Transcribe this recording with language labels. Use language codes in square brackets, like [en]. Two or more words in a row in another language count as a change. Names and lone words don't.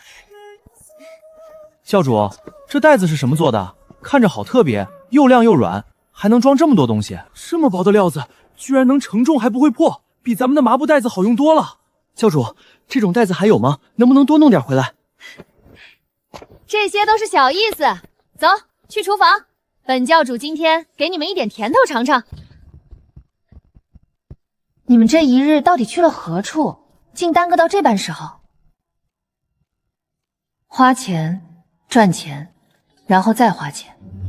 [zh] 教主，這袋子是什麼做的？看着好特別，又亮又軟，還能裝這麼多東西。這麼薄的料子，居然能承重還不會破，比咱們的麻布袋子好用多了。教主，這種袋子還有嗎？能不能多弄點回來？這些都是小意思，走，去廚房。本教主今天給你們一點甜頭嘗嘗。你們這一日到底去了何處？竟耽擱到這般時候？花錢，賺錢，然後再花錢。